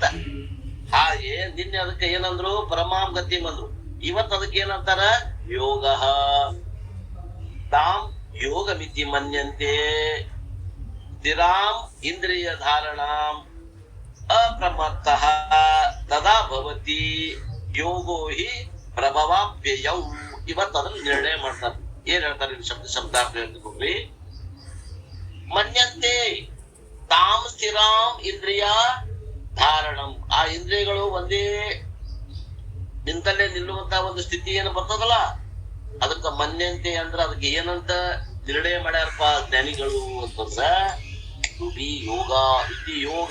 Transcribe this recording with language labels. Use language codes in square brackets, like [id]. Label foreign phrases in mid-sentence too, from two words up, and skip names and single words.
[kn] ಹಾಗೆ ನಿನ್ನೆ ಅದಕ್ಕೆ ಏನಂದ್ರು, [sa] ಪರಮಾಂ ಗತಿ [kn] ಅಂದ್ರು. ಇವತ್ತು ಅದಕ್ಕೆ ಏನಂತಾರ, ಯೋಗ. [sa] ತಾಮ್ ಯೋಗ ಮಿತಿ ಮನ್ಯಂತೆ ಸ್ಥಿರಾಂ ಇಂದ್ರಿಯ ಧಾರಣಾಂ ಅಪ್ರಮತ್ತಃ ತದಾ ಭವತಿ ಯೋಗೋ ಹಿ ಪ್ರಭವಾಪ್ಯಯೌ. [kn] ಇವತ್ತು ಅದನ್ನ ನಿರ್ಣಯ ಮಾಡ್ತಾರೆ. ಏನ್ ಹೇಳ್ತಾರೆ ಶಬ್ದಾರ್ಥ ಹೇಳ್ತೀವಿ. [sa] ಮನ್ಯಂತೆ ತಾಮ್ ಸ್ಥಿರಾಂ ಇಂದ್ರಿಯ ಧಾರಣಂ. [kn] ಆ ಇಂದ್ರಿಯಗಳು ಒಂದೇ ನಿಂತಲ್ಲೇ ನಿಲ್ಲುವಂತ ಒಂದು ಸ್ಥಿತಿ ಏನು ಬರ್ತದಲ್ಲ, ಅದಕ್ಕ ಮನ್ಯಂತೆ ಅಂದ್ರ ಅದಕ್ಕೆ ಏನಂತ ನಿರ್ಣಯ ಮಾಡ್ಯಾರಪ್ಪ ಜ್ಞಾನಿಗಳು ಅಂತಂದ್ರ, [sa] ಯೋಗ ಇತಿ ಯೋಗ.